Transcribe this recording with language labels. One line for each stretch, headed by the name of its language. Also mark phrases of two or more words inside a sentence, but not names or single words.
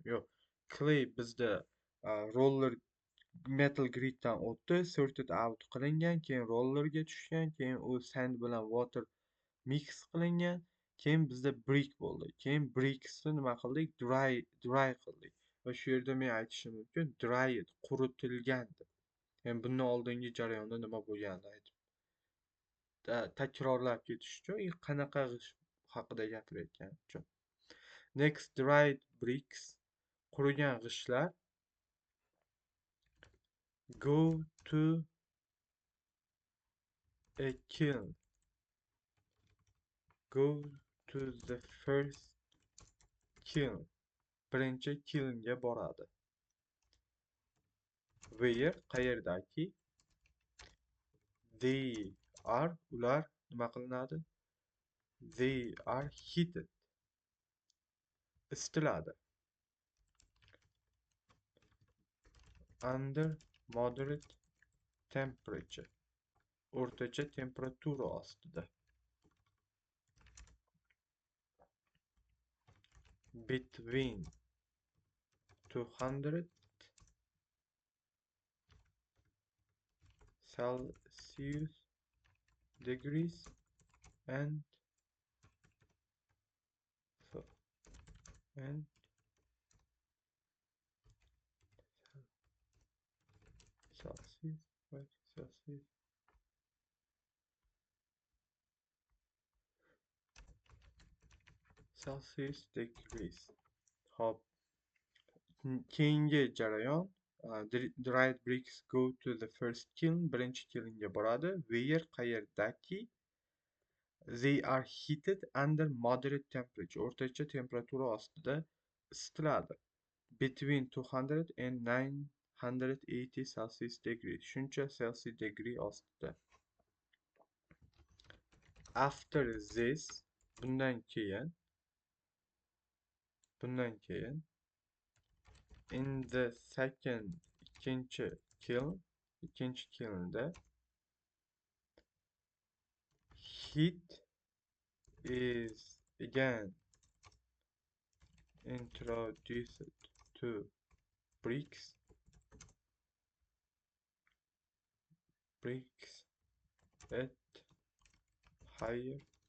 Uzbek: Yo'q, clay bizda
English: roller metal griddan
Uzbek: o'tdi,
English: sorted out
Uzbek: qilingan, keyin rollerga tushgan, keyin u sand bilan
English: water mix
Uzbek: qilingan, keyin bizda brick bo'ldi. Keyin bricksni nima qildik? Dry qildik. Va shu yerda men aytishim mumkin, dried, quritilgan deb. Endi bundan oldingi jarayonda nima bo'lganini aytib takrorlab ketish uchun, qanaqa g'isht haqida gapirayotgani uchun.
English: Next, dried bricks,
Uzbek: qurigan g'ishtlar
English: go to A kiln. Go to the first kiln.
Uzbek: Birinchi kilnga boradi. Where qayerdaki?
English: They are
Uzbek: ular nima qilinadi?
English: They are heated. Isitiladi. Under moderate temperature.
Uzbek: O'rtacha temperatura ostida.
English: Between 200 Celsius degrees and so and Celsius, what Celsius? Celsius degrees.
Uzbek: Hop. Keyingi jarayon.
English: Dried bricks go to the first kiln.
Uzbek: Birinchi kilnga boradi. Where qayerdaki?
English: They are heated under moderate temperature.
Uzbek: O'rtacha temperatura ostida isitiladi.
English: Between 200 and 980 Celsius degrees.
Uzbek: Shuncha
English: Celsius degree
Uzbek: ostida.
English: After this,
Uzbek: bundan keyin
English: in the second
Uzbek: ikkinchi kilnda
English: heat is again introduced to bricks at higher